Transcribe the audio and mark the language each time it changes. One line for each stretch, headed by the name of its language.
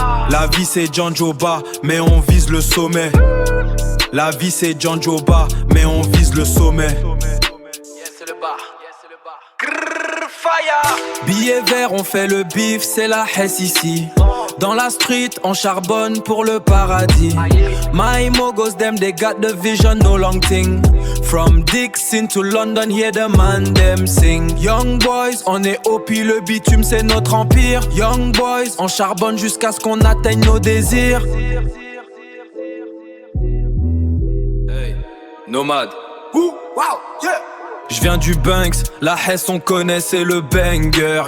French: La vie c'est John Joba, mais on vise le sommet. La vie c'est John Joba, mais on vise le sommet. Yeah, c'est le bar. Yeah, c'est le bar. Grrr, fire. Billet vert, on fait le bif, c'est la hesse ici. Dans la street, on charbonne pour le paradis.
English: My mogos, them, they got the vision, no long thing. From Dixon to London, hear the man, them sing. Young boys,
French: on est au puis le bitume, c'est notre empire.
English: Young boys,
French: on charbonne jusqu'à ce qu'on atteigne nos désirs. Hey, nomade. Ouh, wow, yeah. Je viens du Banks, la Hesse on connaît c'est le banger.